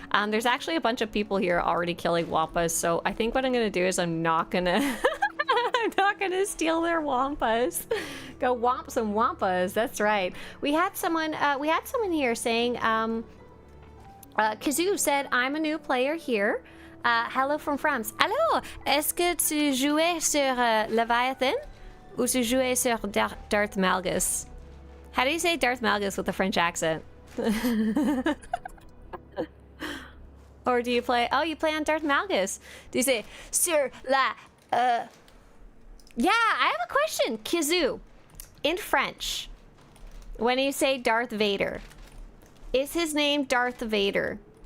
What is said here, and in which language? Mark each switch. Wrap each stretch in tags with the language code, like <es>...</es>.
<en>There's actually a bunch of people here already killing wampas, so I think what I'm gonna do is I'm not gonna I'm not gonna steal their wampas. Go womp some wampas. That's right. We had someone here saying Kazoo said, I'm a new player here. Hello from France.</en> <fr>Allô, est-ce que tu jouais sur Leviathan ou tu jouais sur Darth Malgus?</fr> <en>How do you say Darth Malgus with a French accent? Or do you play... Oh, you play on Darth Malgus. Do you say, sur la... Yeah, I have a question. Kazoo, in French, when you say Darth Vader, is his name Darth Vader?</en>